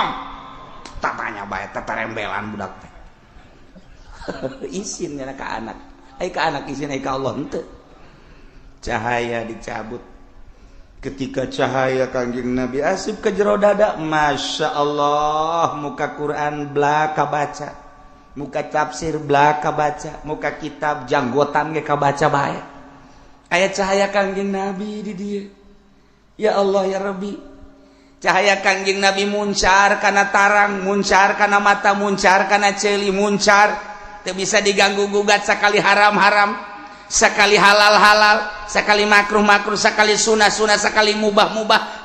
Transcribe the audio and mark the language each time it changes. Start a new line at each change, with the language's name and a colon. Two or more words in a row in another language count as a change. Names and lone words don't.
Sundanese: Tatanya bae tatarembelan budak teh. Isin nya ka anak. Ai ka anak isin ai ka Allah henteu. Cahaya dicabut. Ketika cahaya Kanjeng Nabi asup ke jero dada,
Arabic: ما شاء الله,
Sundanese: muka Quran belaka baca, muka tafsir belaka baca, muka kitab janggotan ge kabaca bae. Aya cahaya Kanjeng Nabi di dieu.
Arabic: يا الله يا ربي.
Sundanese: Cahaya Kanjeng Nabi muncar kana tarang, muncar kana mata, muncar kana ceuli, muncar teu bisa diganggu gugat sakali haram-haram, sakali halal-halal, sakali makruh-makruh, sakali sunah-sunah, sakali mubah-mubah.